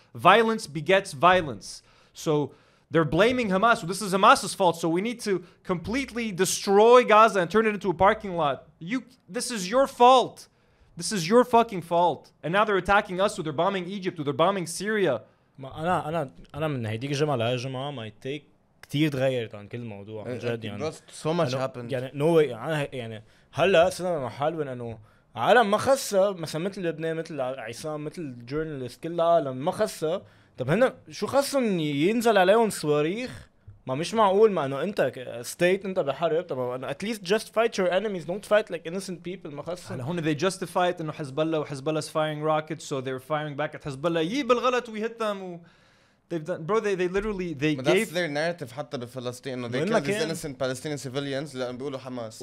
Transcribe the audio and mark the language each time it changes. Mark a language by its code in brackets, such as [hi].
[en] Violence begets violence. So they're blaming Hamas. So this is Hamas's fault. So we need to completely destroy Gaza and turn it into a parking lot. This is your fault. This is your fucking fault. And now they're attacking us. So they're bombing Egypt. So they're bombing Syria. [ar] أنا من هيديك الجمعة لهي الجمعة ما يتيك كتير تغيرت عن كل موضوع عن جد يعني. [en] So much happened. [ar] يعني no way يعني هلا صرنا محل من انه عالم ما خصها مثلا مثل لبنان مثل عصام مثل جورنالست كل العالم ما خصها طب هنا شو خاصهم ينزل عليهم صواريخ؟ ما مش معقول ما انه انت ستيت انت بحرب. [en] طب at least just fight your enemies, don't fight like innocent people. [ar] ما خاصهم [en] هون they justify it انه Hezbollah's firing rockets, so they're firing back at Hezbollah. [ar] يي بالغلط [en] we hit them. They've done, bro. They literally they that's gave their narrative [ar] حتى بفلسطين انه [en] they killed these innocent Palestinian civilians [ar] لأن بيقولوا حماس.